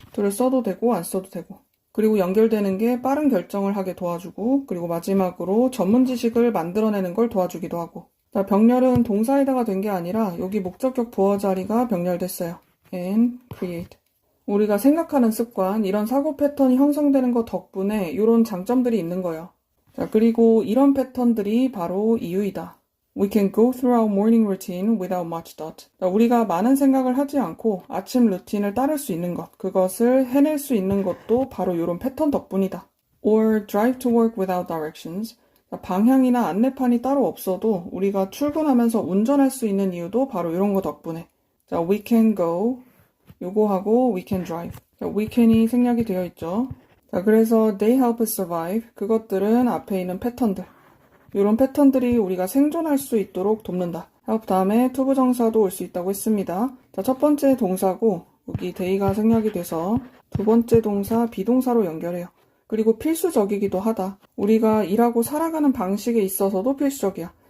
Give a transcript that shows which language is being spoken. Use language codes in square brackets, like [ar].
[ko] 둘을 써도 되고 안 써도 되고. 그리고 연결되는 게 빠른 결정을 하게 도와주고 그리고 마지막으로 전문 지식을 만들어내는 걸 도와주기도 하고. 자, 병렬은 동사에다가 된 게 아니라 여기 목적격 보어자리가 병렬됐어요. [en] and create. [ko] 우리가 생각하는 습관, 이런 사고 패턴이 형성되는 것 덕분에 이런 장점들이 있는 거예요. 자, 그리고 이런 패턴들이 바로 이유이다. [en] We can go through our morning routine without much thought. [ko] 자, 우리가 많은 생각을 하지 않고 아침 루틴을 따를 수 있는 것, 그것을 해낼 수 있는 것도 바로 이런 패턴 덕분이다. [en] Or drive to work without directions. [ko] 방향이나 안내판이 따로 없어도 우리가 출근하면서 운전할 수 있는 이유도 바로 이런 거 덕분에. [en] 자, we can go. [ko] 요거 하고 [en] we can drive. [ko] 자, we can이 생략이 되어 있죠. [en] 자, [ko] 그래서 [en] they help us survive. [ko] 그것들은 앞에 있는 패턴들. 이런 패턴들이 우리가 생존할 수 있도록 돕는다. help 다음에 투부정사도 올 수 있다고 했습니다. 자, 첫 번째 동사고 여기 they가 생략이 돼서 두 번째 동사 비동사로 연결해요. 그리고 필수적이기도 하다. 우리가 일하고 살아가는 방식에 있어서도 필수적이야.